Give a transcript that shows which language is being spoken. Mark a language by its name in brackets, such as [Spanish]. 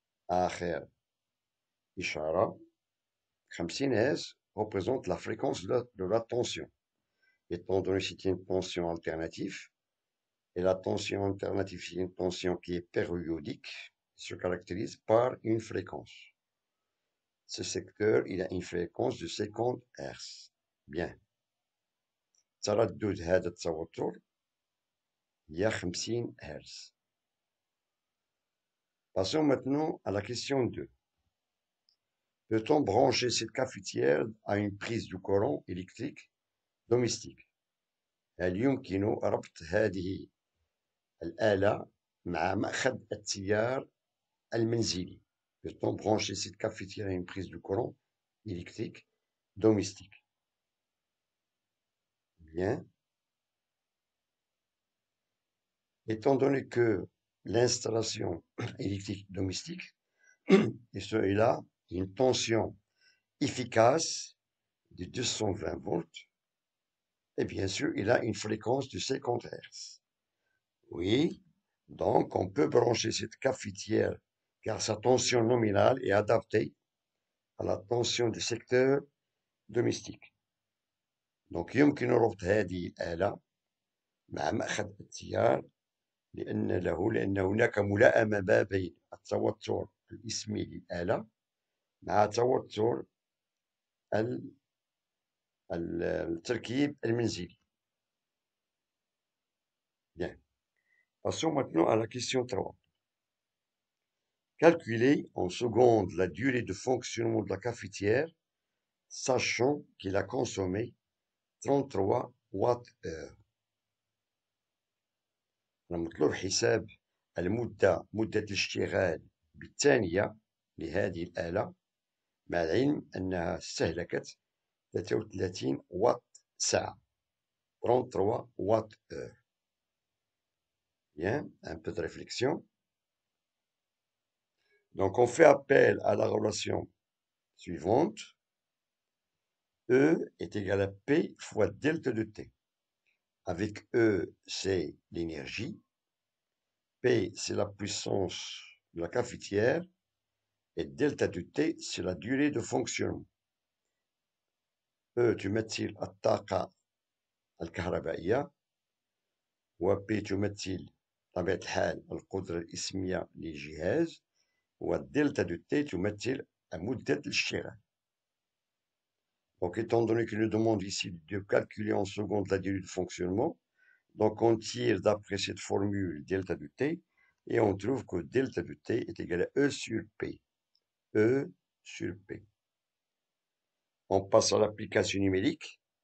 [Arabic] آخر إشارة [French] 50 Hz représente la fréquence de la tension. Étant donné que c'est une tension alternative, et la tension alternative, c'est une tension qui est périodique, se caractérise par une fréquence. Ce secteur, il a une fréquence de 50 Hz. Bien. [Arabic] تردد هذا التوتر هي 50 Hz. [French] Passons maintenant à la question 2. Peut-on brancher cette cafetière à une prise de courant électrique domestique? [Arabic] هل يمكن ربط هذه الآلة مع مأخذ التيار المنزلي? [French] Peut-on brancher cette cafetière à une prise de courant électrique domestique? Bien. Étant donné que l'installation électrique domestique est là, une tension efficace de 220 volts, et bien sûr, il a une fréquence de 50 Hz. Oui, donc on peut brancher cette cafetière car sa tension nominale est adaptée à la tension du secteur domestique. [Arabic] Donc يمكن ربط هذه الآلة مع مأخذ التيار لأن هناك ملائمة ما بين التوتر الإسمي للآلة مع توتر التركيب المنزلي. [French] Bien. Passons maintenant à la question 3. Calculer en secondes la durée de fonctionnement de la cafetière, sachant qu'il a consommé 33 Wh. [Arabic] مطلوب حساب مدة الاشتغال بالثانية لهذه الآلة، مع العلم أنها استهلكت [French] 33 watt ساعة. 33 watt heure. Bien, un peu de réflexion. Donc, on fait appel à la relation suivante. E est égal à P fois delta de T. Avec E, c'est l'énergie. P, c'est la puissance de la cafetière. Et delta de T, c'est la durée de fonctionnement. [Arabic] E تمثل الطاقة الكهربائية، و P تمثل طبيعة الحال القدرة الإسمية للجهاز، والدلتا de T تمثل مدة الاشتغال. [French] Donc, étant donné qu'il nous demande ici de calculer en secondes la durée de fonctionnement, donc on tire d'après cette formule delta de T, et on trouve que delta de T est égal à E sur P. E sur P. On passe à l'application numérique.